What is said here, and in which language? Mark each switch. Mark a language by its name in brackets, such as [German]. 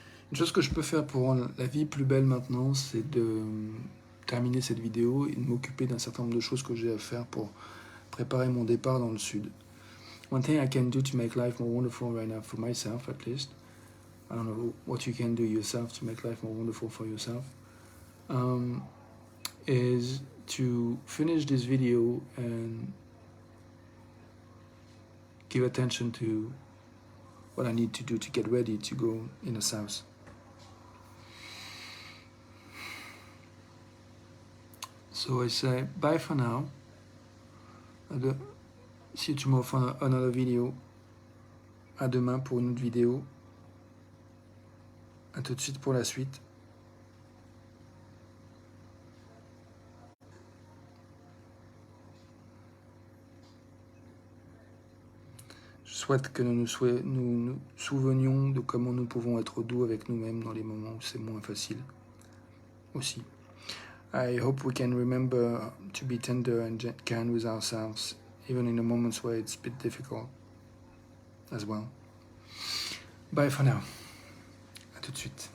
[French] une chose que je peux faire pour rendre la vie plus belle maintenant, c'est de terminer cette vidéo et de m'occuper d'un certain nombre de choses que j'ai à faire pour préparer mon départ dans le sud. [English] One thing I can do to make life more wonderful right now for myself, at least, I don't know what you can do yourself to make life more wonderful for yourself, is to finish this video and give attention to what I need to do to get ready to go in the south. So I say bye for now. See you tomorrow for another video. [French] À demain pour une autre vidéo. À tout de suite pour la suite. Je souhaite que nous nous souvenions de comment nous pouvons être doux avec nous-mêmes dans les moments où c'est moins facile aussi. [English] I hope we can remember to be tender and kind with ourselves, even in the moments where it's a bit difficult as well. Bye for now. [French] À tout de suite.